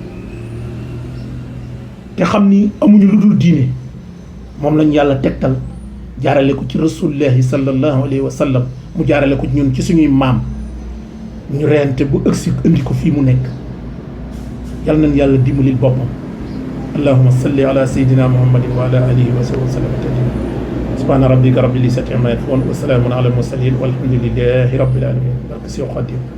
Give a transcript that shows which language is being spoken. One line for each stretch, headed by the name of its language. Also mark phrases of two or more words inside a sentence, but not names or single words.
Wolof: te xam ni amuñu lu dul diine moom lañ yàlla tegtal jaarale ko ci
Arabic: رسول الله صلى الله عليه وسلم
Wolof: mu jaarale ko ñun ci suñuy maam ñu reyante bu ëgsi indi ko fii mu nekk yàlla nañ yàlla dimbalil boppam
Arabic: اللهم صل على سيدنا محمد وعلى آله وصحبه وسلم تسليما سبحان ربك رب العزة عما يصفون وسلام على المرسلين والحمد لله رب العالمين
Wolof: barke si Xaadim